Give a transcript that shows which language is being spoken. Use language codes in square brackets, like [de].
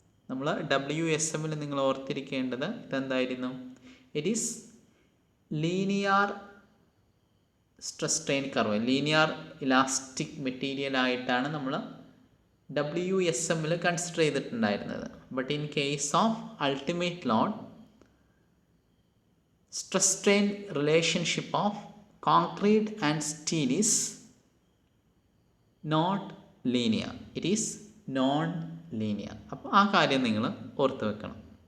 [ml] നമ്മൾ WSMൽ നിങ്ങൾ ഓർത്തിരിക്കേണ്ടത് ഇതെന്തായിരുന്നു, [en] it is linear stress strain curve, [ml] linear elastic material ആയിട്ടാണ് നമ്മൾ WSMൽ കൺസിഡർ ചെയ്തിട്ടുണ്ടായിരുന്നത്. [en] But in case of ultimate load, stress strain relationship of concrete and steel is not linear. It is non-linear. [ml] അപ്പോൾ ആ കാര്യം നിങ്ങൾ ഓർത്ത് വെക്കണം.